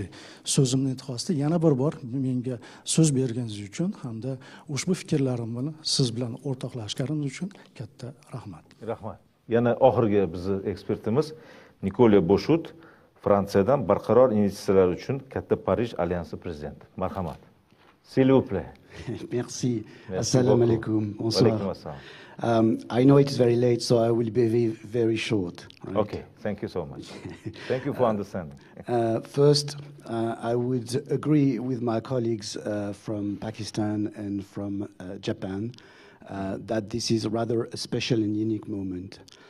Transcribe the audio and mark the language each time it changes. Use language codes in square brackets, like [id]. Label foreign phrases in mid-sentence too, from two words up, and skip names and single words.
[uz] So'zimni intihosida yana bir bor menga so'z berganingiz uchun hamda ushbu fikrlarim bilan siz bilan o'rtoqlashganingiz uchun katta rahmat. Rahmat. Yana oxirgi bizni ekspertimiz Nikolya Boshut, Fransiyadan barqaror investitsiyalar uchun Katta Parij alyansi prezidenti. Marhamat. [fr] S'il vous plaît. Merci. [ar] السلام عليكم. [fr] Bonsoir. Assalam. [en] I know it is very late, so I will be very short. Right? Okay, thank you so much. Thank you for understanding. First, I would agree with my colleagues from Pakistan and from Japan that this is rather a special and unique moment.